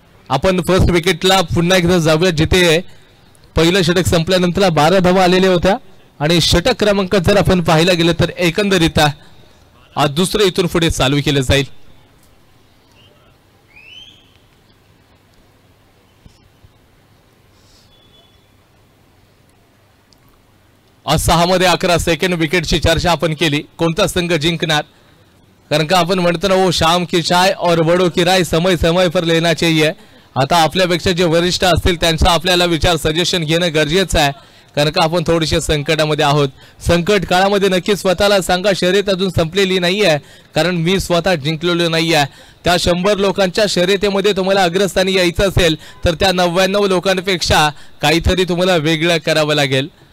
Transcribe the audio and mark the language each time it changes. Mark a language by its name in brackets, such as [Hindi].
[Marathi] आपण फर्स्ट विकेटला पुन्हा एकदा जाऊया, जिथे पहिलं षटक संपल्यानंतर 12 धावा आलेल्या होत्या आणि षटक क्रमांक जर आपण पाहायला गेलं तर एकंदरीत आज दुसरं इथून पुढे चालू केलं जाईल. आज 6 मध्ये 11 सेकंड विकेटची चर्चा आपण केली. कोणता संघ जिंकणार, कारण का आपण म्हणतो ना, [Hindi] वो शाम की चाय और बड़ों की राय समय समय पर लेना चाहिए. [Marathi] आता आपल्यापेक्षा जे वरिष्ठ असतील त्यांचा आपल्याला विचार सजेशन घेणं गरजेचं आहे, कारण का आपण थोडेसे संकटामध्ये आहोत. संकट काळामध्ये नक्की स्वतःला सांगा शर्यत अजून संपलेली नाही आहे, कारण मी स्वतः जिंकलेलो नाही आहे. त्या 100 लोकांच्या शर्यतीमध्ये तुम्हाला अग्रस्थानी यायचं असेल तर त्या 99 लोकांपेक्षा काहीतरी तुम्हाला वेगळं करावं लागेल.